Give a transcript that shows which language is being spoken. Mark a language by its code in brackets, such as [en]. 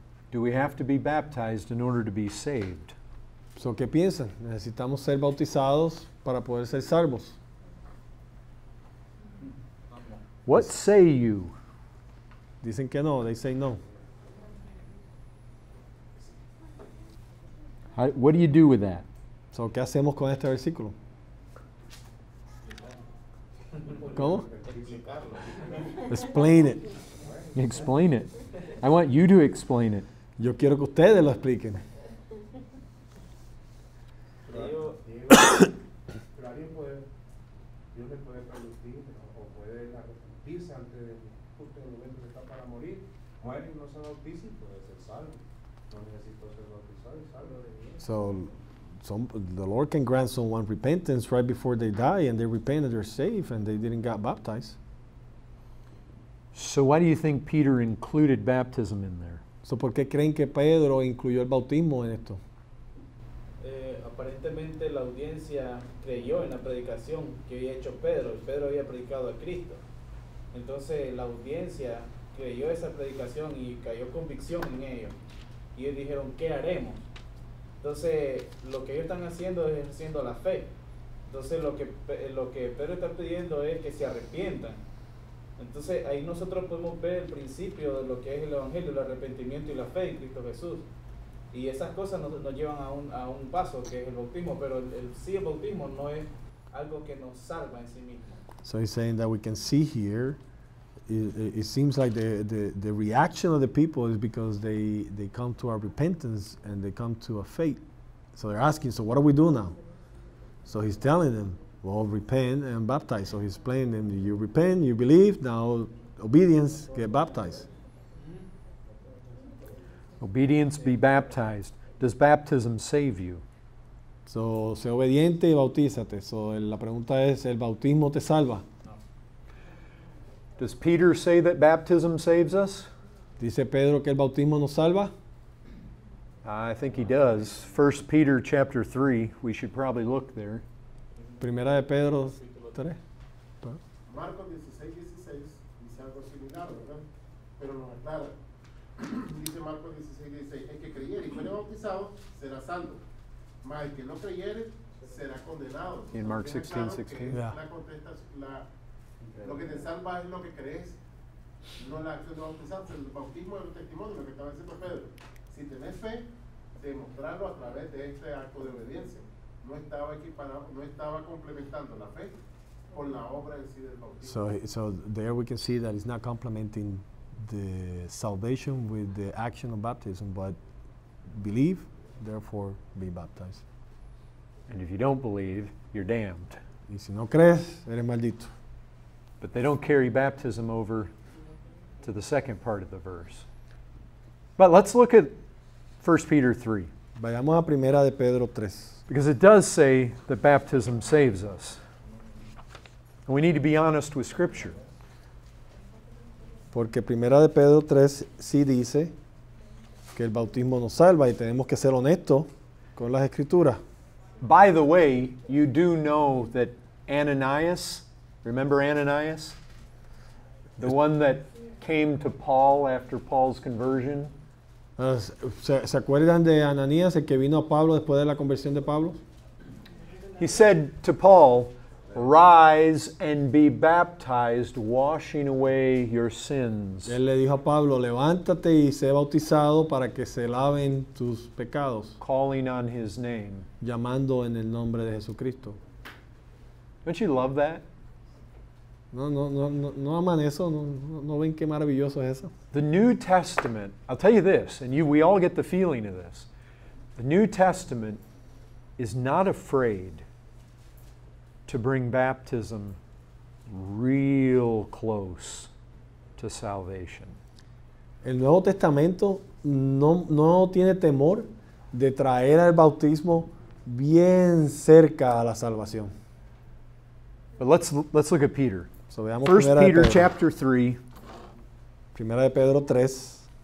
[en] Do we have to be baptized in order to be saved? [es] So, ¿qué piensan? ¿Necesitamos ser bautizados para poder ser salvos? [en] What say you? [es] Dicen que no, [en] they say no. What do you do with that? [es] So, ¿qué hacemos con este versículo? ¿Cómo? [en] Explain it. Explain it. I want you to explain it. [es] Yo quiero que ustedes lo expliquen. Pero alguien puede, Dios le puede permitir o puede arrepentirse antes de justo en el momento que está para morir. Muere y no se bautiza y puede ser salvo. No necesito ser bautizado y salvo de Dios. [en] So, the Lord can grant someone repentance right before they die, and they repent and they're saved, and they didn't get baptized. So why do you think Peter included baptism in there? [es] So, ¿por qué creen que Pedro incluyó el bautismo en esto? Aparentemente la audiencia creyó en la predicación que había hecho Pedro. Pedro había predicado a Cristo. Entonces la audiencia creyó esa predicación y cayó convicción en ellos. Y ellos dijeron, ¿qué haremos? Entonces lo que ellos están haciendo es haciendo la fe. Entonces lo que Pedro está pidiendo es que se arrepientan. Entonces ahí nosotros podemos ver el principio de lo que es el Evangelio, el arrepentimiento y la fe en Cristo Jesús. Y esas cosas nos llevan a un paso que es el bautismo, pero el bautismo no es algo que nos salva en sí mismo. [en] So he's saying that we can see here, it seems like the reaction of the people is because they come to our repentance and they come to a faith. So they're asking, so what do we do now? So he's telling them, well, repent and baptize. So he's explaining them, you repent, you believe, now obedience, get baptized. Obedience, be baptized. Does baptism save you? [es] So, sé obediente y bautízate. So, la pregunta es, ¿el bautismo te salva? [en] Does Peter say that baptism saves us? [es] ¿Dice Pedro que el bautismo nos salva? [en] I think he does. 1 Peter chapter 3, we should probably look there. [es] Primera de Pedro 3. Marcos 16:16 dice algo similar, ¿verdad? Pero nos aclara. Dice Marcos 16:16, el que creyere y fuere bautizado será salvo, mas el que no creyere será condenado. [en] In Mark [es] Deja [en] 16:16. [es] claro que [en] Yeah. [es] la lo que te salva es lo que crees, no la acción de bautizarse. El bautismo es un testimonio, lo que estaba diciendo Pedro. Si tenés fe, demostrarlo a través de este acto de obediencia. No estaba equiparado, no estaba complementando la fe con la obra en sí del bautismo. [en] So there we can see that it's not complementing the salvation with the action of baptism, but believe, therefore be baptized. And if you don't believe, you're damned. [es] Y si no crees, eres maldito. [en] But they don't carry baptism over to the second part of the verse. But let's look at 1 Peter 3. [es] Vayamos a primera de Pedro 3. [en] Because it does say that baptism saves us. And we need to be honest with Scripture. [es] Porque primera de Pedro 3 sí dice que el bautismo nos salva y tenemos que ser honestos con las escrituras. [en] By the way, you do know that Ananias, remember Ananias? The one that came to Paul after Paul's conversion? [es] ¿Se acuerdan de Ananías, el que vino a Pablo después de la conversión de Pablo? [en] He said to Paul, "Rise and be baptized, washing away your sins." [es] Él le dijo a Pablo, levántate y sé bautizado para que se laven tus pecados, [en] Calling on his name. [es] llamando en el nombre de Jesucristo. [en] Don't you love that? [es] No aman eso, no ven qué maravilloso es eso. [en] The New Testament, I'll tell you this, and we all get the feeling of this. The New Testament is not afraid to bring baptism real close to salvation. [es] El Nuevo Testamento no tiene temor de traer al bautismo bien cerca a la salvación. [en] But let's look at Peter. [es] So, veamos [en] 1 [es] primera de [en] Peter [es] Pedro. [en] chapter 3, [es] Primera de Pedro 3,